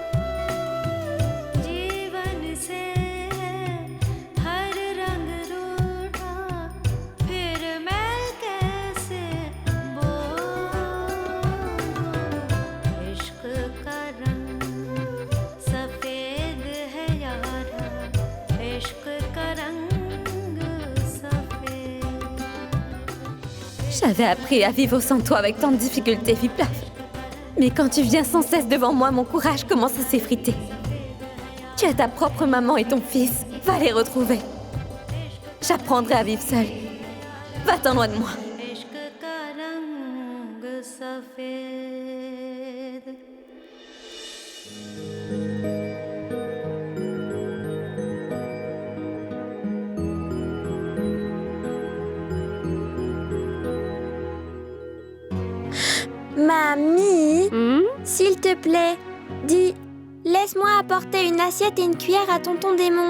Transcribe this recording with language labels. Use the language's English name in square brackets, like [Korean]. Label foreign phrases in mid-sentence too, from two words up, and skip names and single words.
[Hindi] जीवन से हर रंग रूठा फिर मैं कैसे बोलूं इश्क का रंग सफेद है यारा इश्क का रंग सफेद [French] J'avais appris à vivre sans toi avec tant de difficultés, Viplaf. Mais quand tu viens sans cesse devant moi, mon courage commence à s'effriter. Tu as ta propre maman et ton fils. Va les retrouver. J'apprendrai à vivre seule. Va-t'en loin de moi. [Hindi] इश्क का रंग सफेद [French] Mamie, Hmm? s'il te plaît, dis, laisse-moi apporter une assiette et une cuillère à tonton démon.